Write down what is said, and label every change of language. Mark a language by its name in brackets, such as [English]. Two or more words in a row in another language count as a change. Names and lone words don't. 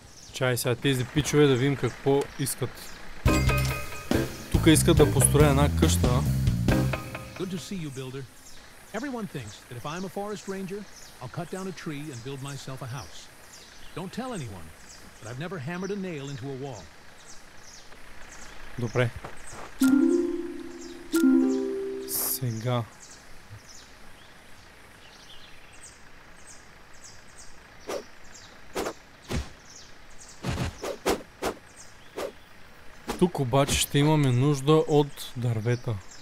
[Bulgarian] Чай сега тези пичове да видим какво искат. Тук искат да построя една къща. [English] Good to see you, builder. Everyone thinks that if I'm a forest ranger, I'll cut down a tree and build myself a house. Don't tell anyone, but I've never hammered a nail into a wall. [Bulgarian] Добре. Сега. Тук обаче ще имаме нужда от дървета.